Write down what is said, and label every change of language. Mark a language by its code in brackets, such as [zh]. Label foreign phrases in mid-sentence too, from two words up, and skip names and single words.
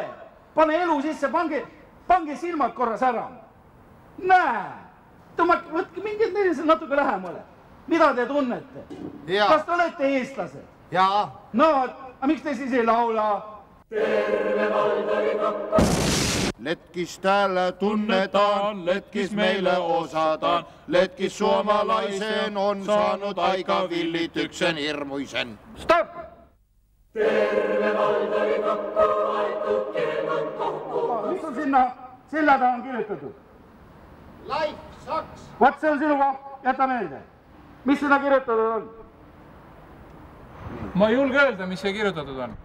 [et] Pane elu sisse, pange silmad korras ära. Näe. Võtke mingid neile natuke lähemale. Mida te tunnete? Kas te olete eestlased? Jaa. No, aga miks te siis ei laula? terve vald oli kokku. [fi] Letkis täällä tunnetaan, letkis meille osataan, letkis suomalaisen on saanut aika villityksen hirmuisen. [et] Stop! Terve vald oli kokku aetud, keelad kokku. Mis on sinna silla taha on kirjutatud? Laif, saks. Vaat see on sinu koht, jäta meelde. Mis sinna kirjutatud on? Ma ei julge öelda, mis see kirjutatud on.